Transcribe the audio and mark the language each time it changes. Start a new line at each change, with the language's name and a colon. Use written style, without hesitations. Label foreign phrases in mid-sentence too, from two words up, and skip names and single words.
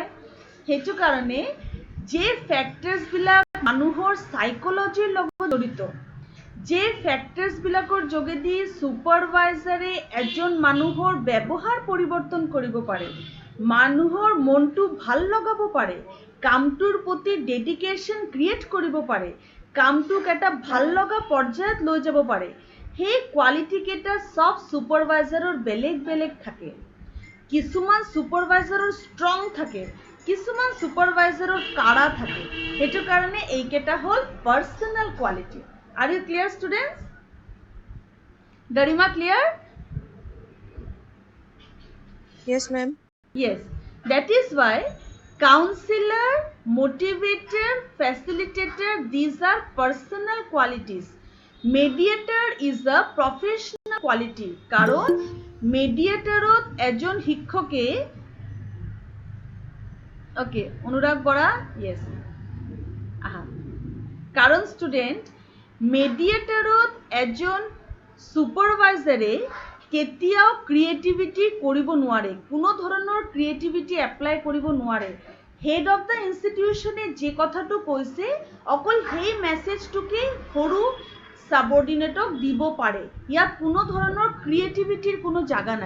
Assamese: সেইটো কাৰণে যে ফেক্টৰ্ছবিলাক মানুহৰ সাইকোলজিৰ লগত জড়িত, যে ফেক্টৰ্ছবিলাকৰ যোগেদি সুপাৰভাইজাৰে এজন মানুহৰ ব্যৱহাৰ পৰিৱৰ্তন কৰিব পাৰে, মানুহৰ মনটো ভাল লগাব পাৰে, কামটোৰ প্ৰতি
English: dedication create
Assamese: কৰিব পাৰে, কামটোক এটা ভাল লগা পৰ্যায়ত লৈ যাব পাৰে, সেই কোৱালিটি কেইটা সব সুপাৰভাইজাৰৰ বেলেগ বেলেগ থাকে। কিছুমান সুপাৰভাইজাৰৰ ষ্ট্ৰং থাকে, কিছুমান সুপাৰভাইজাৰৰ কাৰা থাকে। সেইটো কাৰণে এইকেইটা হল পাৰ্সোনাল কোৱালিটি।
English: Are you clear, students? Garima, clear? Yes, ma'am. Yes. That is why counselor, motivator, facilitator, these are personal qualities. Mediator is a professional quality.
Assamese: কারণ mediatorত এজন শিক্ষকে, okay, অনুরাগ বৰা, yes, কারণ
English: student mediator
Assamese: এজন সুপাৰভাইজাৰে কেতিয়াও ক্ৰিয়েটিভিটি কৰিব নোৱাৰে, কোনো ধৰণৰ
English: creativity apply
Assamese: কৰিব নোৱাৰে।
English: head of the institution
Assamese: যে কথাটো কৈছে অকল সেই মেছেজটোকে সৰু সাবঅৰ্ডিনেটক দিব পাৰে, ইয়াত কোনো ধৰণৰ ক্ৰিয়েটিভিটিৰ কোনো জাগা নাই।